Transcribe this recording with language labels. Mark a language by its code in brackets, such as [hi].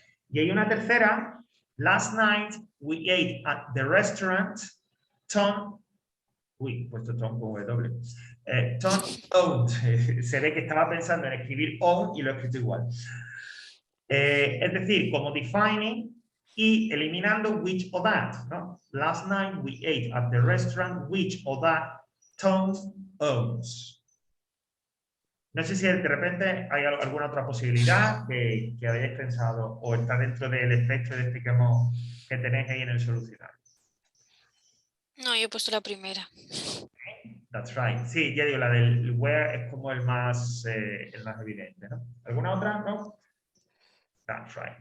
[es] Y hay una tercera, [en] last night we ate at the restaurant Tom, [es] puesto Tom con W. Tom owned, se ve que estaba pensando en escribir own y lo he escrito igual. Es decir, como defining y eliminando which or that, ¿no? [en] Last night we ate at the restaurant which or that Tom owns. [es] No sé si de repente hay alguna otra posibilidad que hayáis pensado o está dentro del espectro que tenéis ahí en el solucionario. No, yo he puesto la primera. [en] That's right. [es] Sí, ya digo, la del where es como el más evidente, ¿no? ¿Alguna otra? ¿No? [en] That's right.